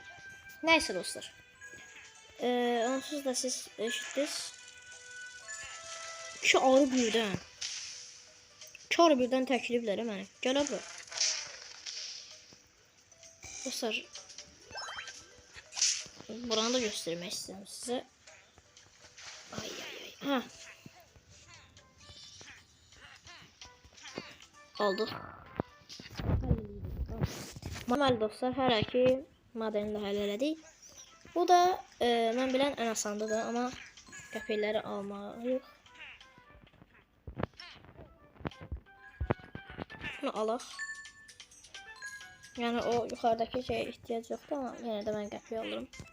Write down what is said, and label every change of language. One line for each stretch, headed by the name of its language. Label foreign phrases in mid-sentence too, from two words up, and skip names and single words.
Azerbaijani: Nəysə dostlar. Onsuz da siz eşitdiniz. 2 arı birdən. 2 arı birdən təkliflər mənə. Gələ bura. Dostlar.
Turkish: Buranı da göstermek istedim size.
Azerbaijani: Ay ay ay. Ha. Oldu. Normal dostlar, hər iki modelini də həll elədik. Bu da mən bilən ən asandır amma qəpikləri almalıyıq. Bunu alaq. Yəni o yuxarıdakı şeyə ehtiyac yoxdur amma yenə də mən qəpik alırım.